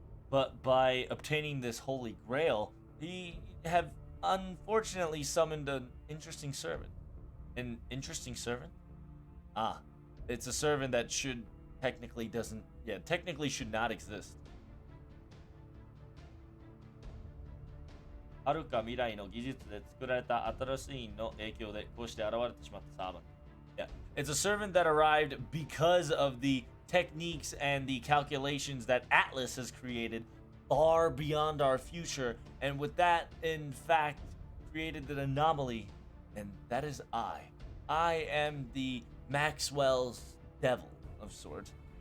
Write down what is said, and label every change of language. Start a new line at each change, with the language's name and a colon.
English: But by obtaining this Holy Grail, he have unfortunately summoned an interesting servant. An interesting servant? Ah, it's a servant that technically should not exist.
Japanese: 遥か未来の技術で作られた新しいの影響でこうして現れてしまったサーバント。
English: Yeah, it's a servant that arrived because of the techniques and the calculations that Atlas has created far beyond our future, and with that, in fact, created an anomaly, and that is I. I am the Maxwell's Devil of sorts.